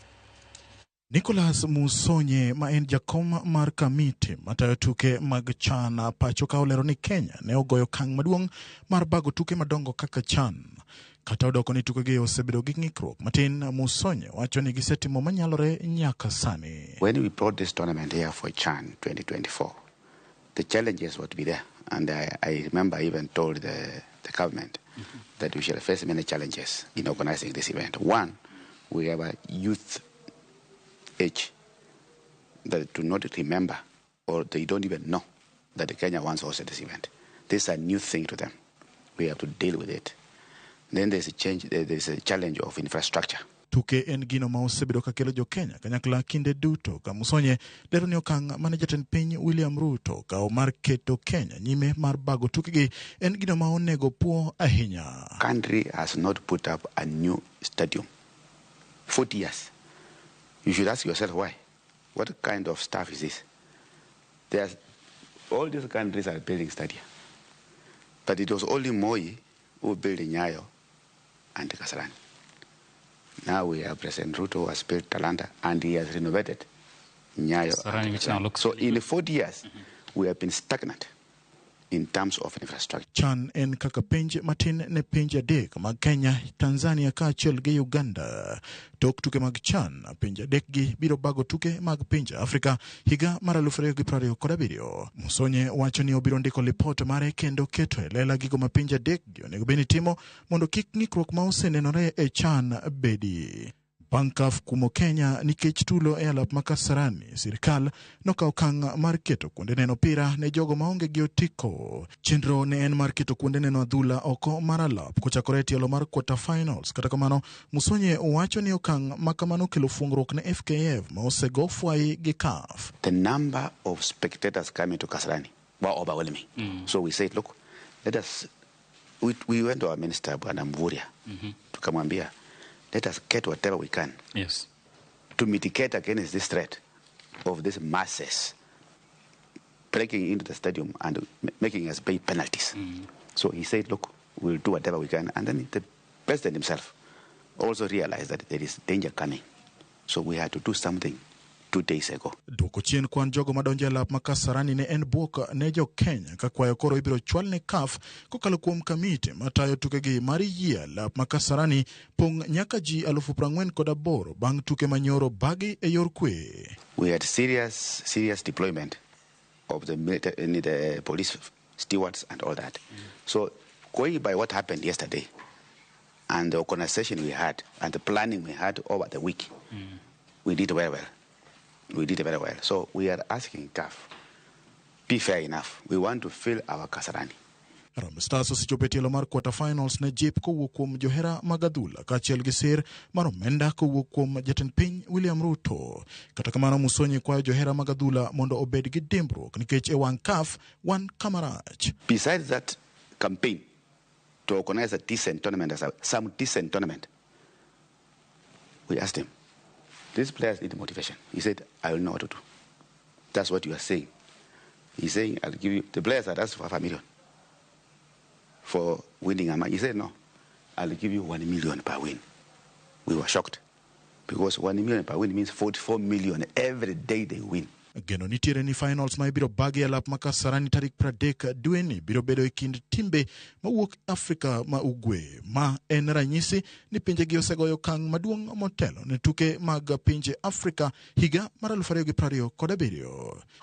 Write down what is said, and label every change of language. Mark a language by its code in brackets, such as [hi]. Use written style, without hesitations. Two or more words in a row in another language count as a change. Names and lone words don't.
[luo] Nicholas Musonye ma en jakom mar kamiti matayo tuke mag CHAN pacho ka olero ni Kenya ne ogoyo okang' maduong' mar bago tuke madongo kaka CHAN. Kata odoko ni tuke gi osebedo gi ng'ikruok matin, Musonye wacho ni gisetimo manyalore nyaka sani. [en] When we brought this tournament here for CHAN 2024, the challenges would be there. And I remember I even told the government that we shall face many challenges in organizing this event. One, we have a youth age that do not remember or they don't even know that Kenya once hosted this event. This is a new thing to them. We have to deal with it. Then there's a challenge of infrastructure. [luo] Tuke en gino ma osebedo ka kelo jo Kenya kanyakla kinde duto ka Musonye lero ni okang' mane jatend piny William Ruto kao mar keto Kenya nyime mar bago tuke gi en gino ma onego puo ahinya. [en] Country has not put up a new stadium 40 years. You should ask yourself why. What kind of stuff is this? All these countries are building stadia. But it was only Moi who built Nyayo and Kasarani. Now we have President Ruto who has built Talanta and he has renovated Nyayo. Which now looks so in 40 years, we have been stagnant in terms of infrastructure. [luo] CHAN en kaka pinje matin ne pinje adek mag Kenya, Tanzania kaachiel gi Uganda. Tok tuke mag CHAN, pinje adek gi biro bago tuke mag pinje Afrika higa mar 2027. Musonye wacho ni obiro ndiko lipot mare kendo keto e lela gigo ma pinje adek gi onego beni timo mondo kik ng'ikruok ma osenenore e CHAN bedi. Bankaf kumo Kenya nikech tulo e alap makasarani, sirkal nokawo okang' mar keto kuonde neno opira ne jogo maonge gi otiko. Chenro ne en mar keto kuonde neno adhula oko mar alap kochakore e tielo mar [en] quarter finals. [luo] Kata kamano, Musonye wacho ni okang' makamano kelo fuong'ruok ne FKF ma osego fwai gi CAF. [en] The number of spectators coming to Kasarani were overwhelming. So we said, look, we went to our minister, [sw] Bwana Mvurya, tukamwambia, [en] let us get whatever we can to mitigate against this threat of these masses breaking into the stadium and making us pay penalties. So he said, look, we'll do whatever we can. And then the president himself also realized that there is danger coming. So we had to do something 2 days ago. [luo] Duoko chien kwan jogo madonjo e lap makasarani ne en buok ne jo Kenya ka kwayo koro ibiro chwal ne CAF kokalo kuom kamiti matayo tuke gi mar yie lap makasarani pong' nyaka ji 48,000 bang' tuke manyoro bagi e yor kwe. [en] We had serious deployment of the police stewards and all that. So going by what happened yesterday and the organization we had and the planning we had over the week, we did very well. We did very well. So we are asking CAF, be fair enough. We want to fill our Kasarani. [luo] Harambee Stars osechopo e tielo mar [en] quarter finals [luo] ne jip kowuok kuom johera mag adhula kaachiel gi sir mar omenda kowuok kuom jatend piny William Ruto. Kata kamano Musonye kwayo johera mag adhula mondo obed gi dimbruok nikech e wang' CAF wan kamarach. [en] Besides that campaign to organize a decent tournament, some decent tournament, we asked him, these players need motivation. He said, I will know what to do. That's what you are saying. He's saying, I'll give you, the players had asked for $5 million for winning a match. He said, no, I'll give you $1 million per win. We were shocked because $1 million per win means $44 million every day they win. [luo] Geno nitiere ni finals ma ibiro bagi alap ma Kasarani tarik 30 dwe ni biro bedo e kind timbe mawuok Afrika ma ugwe, ma en ranyisi ni pinjegi osegoyo okang' maduong' motelo ne tuke mag pinje Afrika higa mar 2027.